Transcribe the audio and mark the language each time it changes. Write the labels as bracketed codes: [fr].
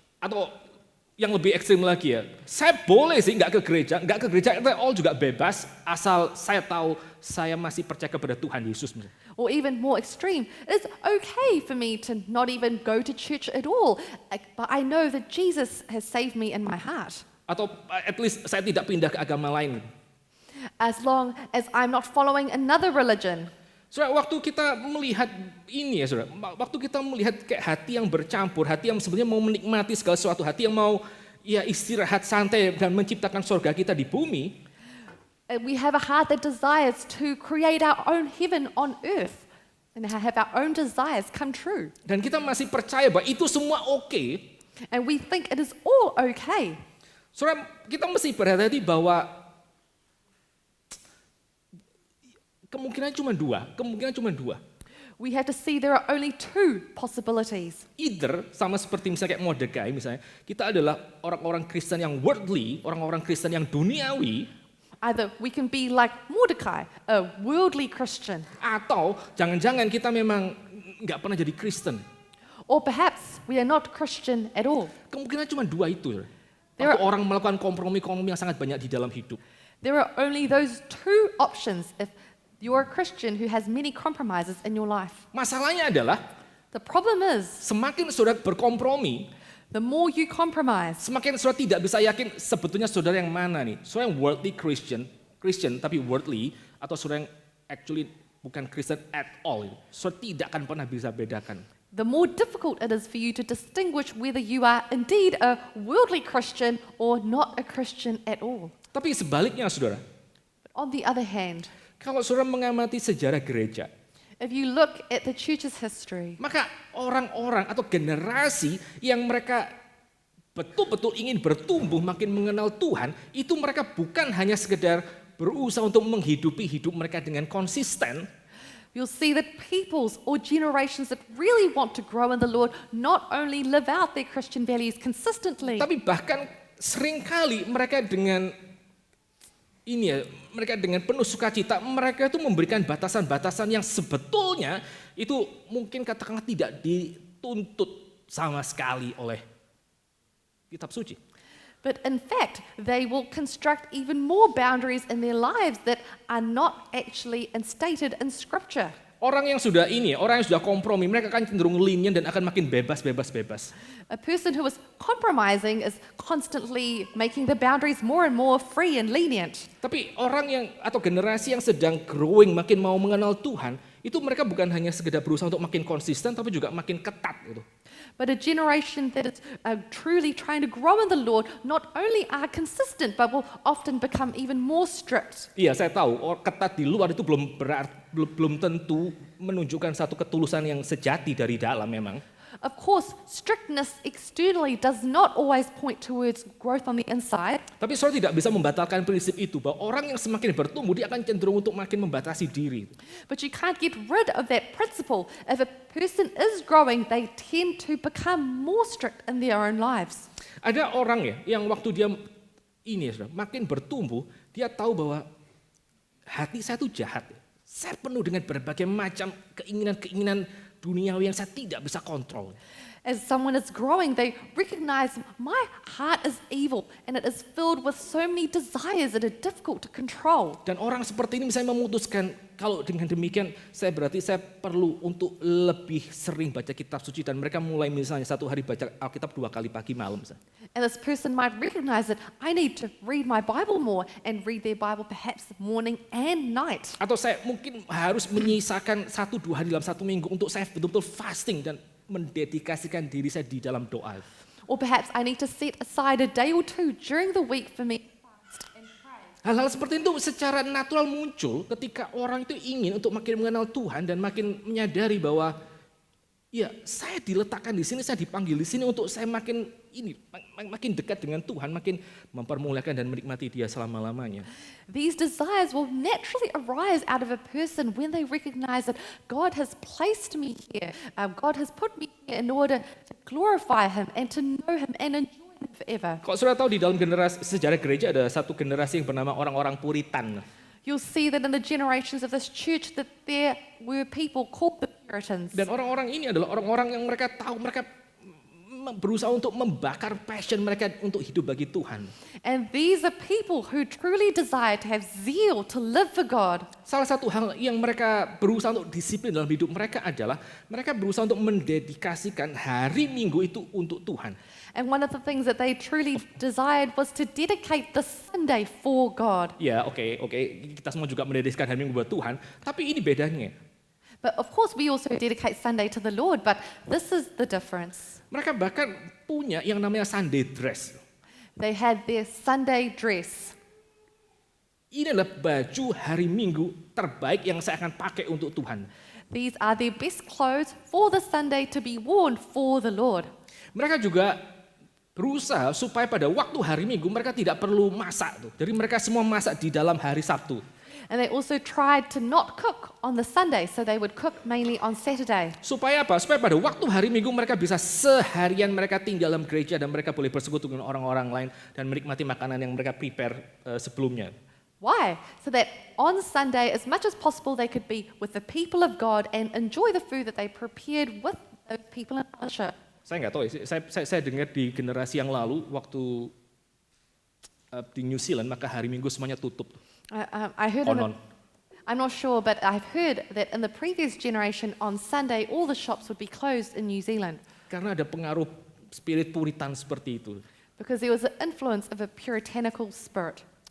[id] Atau yang lebih ekstrim lagi ya, saya boleh sih nggak ke gereja itu all juga bebas asal saya tahu saya masih percaya kepada Tuhan Yesus. [en] Or even more extreme, it's okay for me to not even go to church at all, but I know that Jesus has saved me in my heart. [id] Atau [en] at least [id] saya tidak pindah ke agama lain. [en] As long as I'm not following another religion. [id] Saudara, waktu kita melihat ini ya saudara, waktu kita melihat kayak hati yang bercampur, hati yang sebenarnya mau menikmati segala sesuatu, hati yang mau ya istirahat santai dan menciptakan surga kita di bumi. [en] We have a heart that desires to create our own heaven on earth and have our own desires come true. [id] Dan kita masih percaya bahwa itu semua oke. [en] And we think it is all okay. [id] Saudara, kita mesti berhati-hati bahwa Kemungkinan cuma dua. [en] We have to see there are only two possibilities. [id] Either sama seperti misalnya kayak Mordekai misalnya, kita adalah orang-orang Kristen yang worldly, orang-orang Kristen yang duniawi, [en] Either we can be like Mordecai, a worldly Christian, [id] atau jangan-jangan kita memang nggak pernah jadi Kristen. [en] or perhaps we are not Christian at all. [id] Kemungkinan cuma dua itu. [en] There [id] Waktu [en] are- [id] orang melakukan kompromi-kompromi yang sangat banyak di dalam hidup. [en] There are only those two options if you're a Christian who has many compromises in your life. [id] Masalahnya adalah [en] The problem is, [id] semakin saudara berkompromi, [en] the more you compromise, [id] semakin saudara tidak bisa yakin sebetulnya saudara yang mana nih. Saudara yang [en] worldly Christian [id] tapi worldly, atau saudara yang [en] actually [id] bukan Kristen [en] at all. [id] Saudara tidak akan pernah bisa bedakan. [en] the more difficult it is for you to distinguish whether you are indeed a worldly Christian or not a Christian at all. [id] Tapi sebaliknya saudara, [en] But on the other hand, [id] kalau saudara mengamati sejarah gereja, [en] if you look at the church's history, [id] maka orang-orang atau generasi yang mereka betul-betul ingin bertumbuh makin mengenal Tuhan, itu mereka bukan hanya sekedar berusaha untuk menghidupi hidup mereka dengan konsisten, [en] you'll see that peoples or generations that really want to grow in the Lord not only live out their Christian values consistently, [id] tapi bahkan seringkali mereka dengan mereka dengan penuh sukacita, mereka itu memberikan batasan-batasan yang sebetulnya itu mungkin katakanlah tidak dituntut sama sekali oleh kitab suci. [en] but in fact, they will construct even more boundaries in their lives that are not actually instated in Scripture. [id] Orang yang sudah kompromi, mereka akan cenderung lenient dan akan makin bebas. [en] A person who is compromising is constantly making the boundaries more and more free and lenient. [id] Tapi orang yang atau generasi yang sedang growing, makin mau mengenal Tuhan, itu mereka bukan hanya sekedar berusaha untuk makin konsisten, tapi juga makin ketat gitu. [en] But a generation that is truly trying to grow in the Lord not only are consistent, but will often become even more strict. [id] Iya, saya tahu ketat di luar itu belum tentu menunjukkan satu ketulusan yang sejati dari dalam memang. [en] Of course, strictness externally does not always point towards growth on the inside. [id] Tapi saudara tidak bisa membatalkan prinsip itu bahwa orang yang semakin bertumbuh dia akan cenderung untuk makin membatasi diri. [en] But you can't get rid of that principle. If a person is growing, they tend to become more strict in their own lives. [id] Ada orang ya yang waktu dia saudara, makin bertumbuh, dia tahu bahwa hati saya itu jahat. Saya penuh dengan berbagai macam keinginan-keinginan duniawi yang saya tidak bisa kontrol. [en] As someone is growing, they recognize my heart is evil and it is filled with so many desires that are difficult to control. [id] Dan orang seperti ini misalnya memutuskan, kalau dengan demikian berarti saya perlu untuk lebih sering baca kitab suci, dan mereka mulai misalnya satu hari baca Alkitab 2 kali pagi malam misalnya. [en] And this person might recognize that I need to read my Bible more and read their Bible perhaps morning and night. [id] Atau saya mungkin harus menyisakan 1-2 hari dalam satu minggu untuk saya betul-betul fasting dan mendedikasikan diri saya di dalam doa. [en] Or perhaps I need to set aside a day or two during the week for me to fast and pray. [id] Hal-hal seperti itu secara natural muncul ketika orang itu ingin untuk makin mengenal Tuhan dan makin menyadari bahwa ya saya diletakkan di sini, saya dipanggil di sini untuk saya makin dekat dengan Tuhan, makin mempermuliakan dan menikmati Dia selama-lamanya. [en] These desires will naturally arise out of a person when they recognize that God has placed me here. God has put me here in order to glorify Him and to know Him and enjoy Him forever. [id] Kalau saudara tahu di dalam sejarah gereja ada satu generasi yang bernama orang-orang Puritan. [en] You'll see that in the generations of this church that there were people called the Puritans. [id] Dan orang-orang ini adalah orang-orang yang mereka tahu, mereka berusaha untuk membakar passion mereka untuk hidup bagi Tuhan. [en] And these are people who truly desire to have zeal to live for God. [id] Salah satu hal yang mereka berusaha untuk disiplin dalam hidup mereka adalah mereka berusaha untuk mendedikasikan hari Minggu itu untuk Tuhan. [en] And one of the things that they truly desired was to dedicate the Sunday for God. [id] Ya, oke, kita semua juga mendedikasikan hari Minggu buat Tuhan, tapi ini bedanya. [en] But of course we also dedicate Sunday to the Lord, but this is the difference. [id] Mereka bahkan punya yang namanya Sunday dress. [en] They had their Sunday dress. [id] Ini adalah baju hari Minggu terbaik yang saya akan pakai untuk Tuhan. [en] These are their best clothes for the Sunday to be worn for the Lord. [id] Mereka juga berusaha supaya pada waktu hari Minggu mereka tidak perlu masak. Jadi mereka semua masak di dalam hari Sabtu. [en] And they also tried to not cook on the Sunday, so they would cook mainly on Saturday. [id] Supaya apa? Supaya pada waktu hari Minggu mereka bisa seharian mereka tinggal dalam gereja dan mereka boleh bersekutu dengan orang-orang lain dan menikmati makanan yang mereka prepare sebelumnya. [en] Why? So that on Sunday, as much as possible, they could be with the people of God and enjoy the food that they prepared with the people in worship. [id] Saya nggak tahu, saya dengar di generasi yang lalu waktu di New Zealand maka hari Minggu semuanya tutup. [en] I heard I'm not sure, but I've heard that in the previous generation on Sunday, all the shops would be closed in New Zealand [id] Karena ada pengaruh spirit puritan seperti itu. [en] because there was an influence of a puritanical spirit.